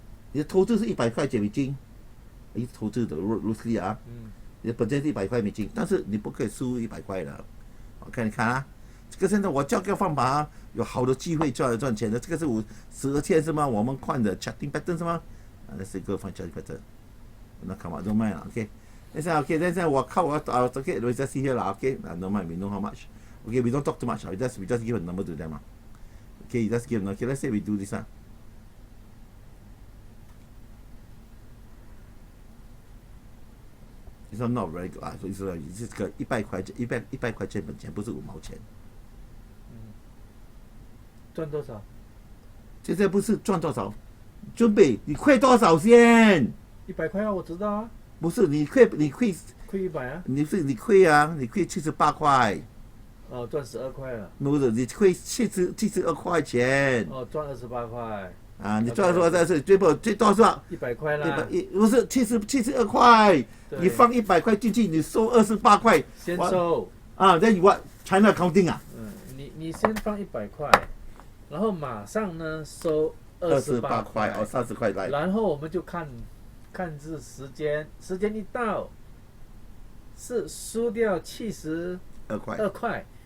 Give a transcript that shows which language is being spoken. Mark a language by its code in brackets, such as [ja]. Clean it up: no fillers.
[zh] 你的投资是100块钱美金，你投资的 loosely 你的本金是100块美金，但是你不可以输100块的。 OK， 你看这个现在我教个方法有好的机会赚钱的。这个是12天是吗？我们看的 charting pattern 是吗？ [en] Let's go find charting pattern。那 come on, don't mind OK。等下 OK， [zh] 等下我 [en] OK， we just see here OK，no mind, we know how much。Okay, we don't talk too much. We just give a number to them. Okay, just give. Okay, let's say we do this. This one not very good. So it's [zh] 个100块钱本钱，不是5毛钱。赚多少？现在不是赚多少，准备你亏多少先？100块我知道不是你亏亏100啊？你亏你亏78块。赚12块了。不是，你亏72块钱。赚28块。你赚多少是最多是吧？100块啦。不是72块，你放100块进去，你收28块。先收。 [en] then you what China accounting [zh] 你先放100块，然后马上呢收28块 30块来。然后我们就看是时间一到，是输掉72块。